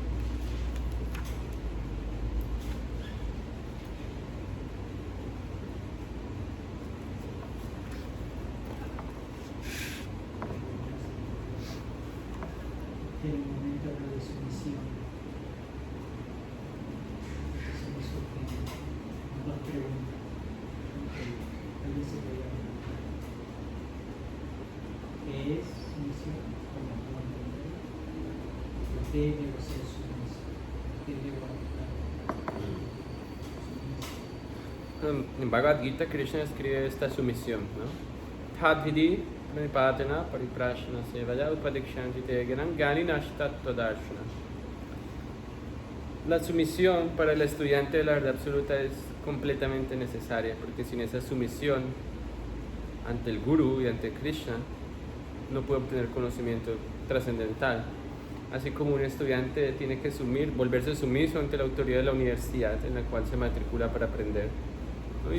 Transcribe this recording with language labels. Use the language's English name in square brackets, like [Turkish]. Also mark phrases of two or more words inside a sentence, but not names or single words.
[Spanish] En el momento de sumisión, eso que nos pregunta, alguien se puede preguntar, ¿qué es sumisión? ¿Cómo entender? ¿Por qué debo ser sumiso? ¿Por qué debo adoptar? En Bhagavad Gita, Krishna escribe esta sumisión, ¿no? [Sanskrit] Tadvidi pranipatena pariprashna sevaya upadikshanti te gyanam gyaninashtattvadarshana. [Spanish] La sumisión para el estudiante de la verdad absoluta es completamente necesaria, porque sin esa sumisión ante el Guru y ante Krishna no puede obtener conocimiento trascendental. Así como un estudiante tiene que volverse sumiso ante la autoridad de la universidad en la cual se matricula para aprender, ¿no?